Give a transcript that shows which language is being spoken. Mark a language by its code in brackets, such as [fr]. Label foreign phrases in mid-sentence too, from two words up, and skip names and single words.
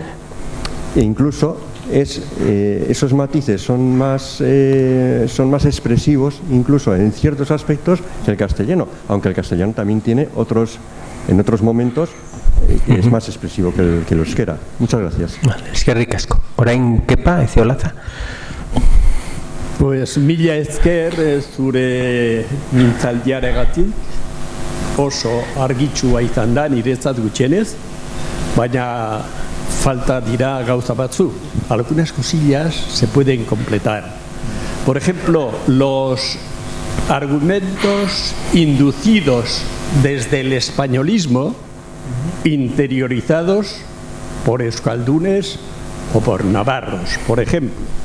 [es] E incluso esos matices son más expresivos, incluso en ciertos aspectos, que el castellano, aunque el castellano también tiene en otros momentos es más expresivo que el euskera. Muchas gracias. [eu] Eskerrik asko. Orain kepa, Eziolaza. Pues mila esker zure mintzaldiaregatik, oso argitsua izan da niretzat gutxienez, baina falta dira gauza batzu. [es] Algunas cosillas se pueden completar. Por ejemplo, los argumentos inducidos desde el españolismo, interiorizados por euskaldunes o por navarros, por ejemplo.